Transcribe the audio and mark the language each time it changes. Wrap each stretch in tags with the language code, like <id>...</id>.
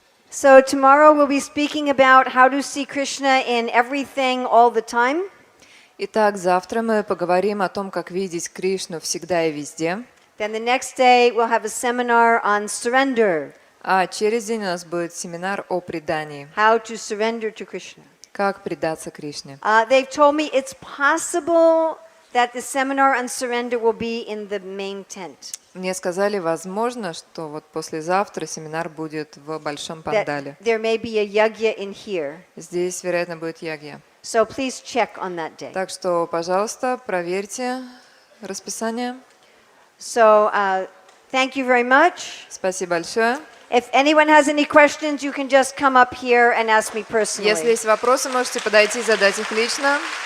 <en>So tomorrow we'll be speaking about how to see Krishna in everything all the time.</en> <ru>Итак, завтра мы поговорим о том, как видеть Кришну всегда и везде.</ru> <en>Then the next day we'll have a seminar on surrender,</en> <ru>А через день у нас будет семинар о предании.</ru> <en>how to surrender to Krishna.</en> <ru>Как предаться Кришне.</ru> <en>They've told me it's possible that the seminar on surrender will be in the main tent.</en> <ru>Мне сказали, возможно, что вот послезавтра семинар будет в большом</ru> <en>That</en> <ru>пандале.</ru> <en>there may be a yagya in here.</en> <ru>Здесь, вероятно, будет ягья.</ru> <en>So please check on that day.</en> <ru>Так что, пожалуйста, проверьте расписание.</ru> <en>So thank you very much.</en> <ru>Спасибо большое.</ru> <en>If anyone has any questions, you can just come up here and ask me personally.</en> <ru>Если есть вопросы, можете подойти и задать их лично.</ru>